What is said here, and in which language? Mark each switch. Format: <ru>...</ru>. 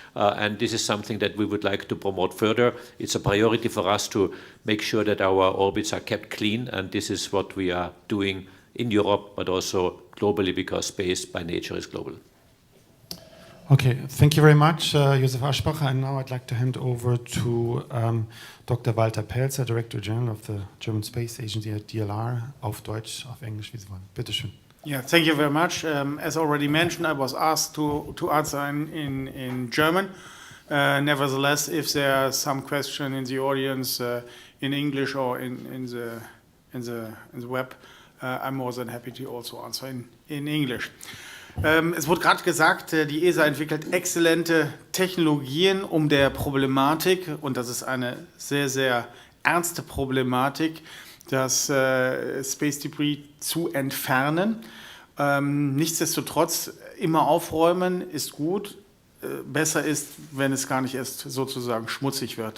<en>And this is something that we would like to promote further. It's a priority for us to make sure that our orbits are kept clean. And this is what we are doing in Europe, but also globally, because space by nature is global. Okay, thank you very much, Josef Aschbacher. And now I'd like to hand over to Dr. Walther Pelzer, Director General of the German Space Agency at DLR,</en> <de>auf Deutsch, auf Englisch, wie Sie wollen. Bitte schön.</de> <en>Yeah, thank you very much. As already mentioned, I was asked to answer in German. Nevertheless, if there are some question in the audience in English or in the web, I'm more than happy to also answer in English.</en> <de>Es wurde gerade gesagt, die ESA entwickelt exzellente Technologien, um der Problematik, und das ist eine sehr, sehr ernste Problematik, das Space Debris zu entfernen. Nichtsdestotrotz, immer aufräumen ist gut. Besser ist, wenn es gar nicht erst sozusagen schmutzig wird.</de>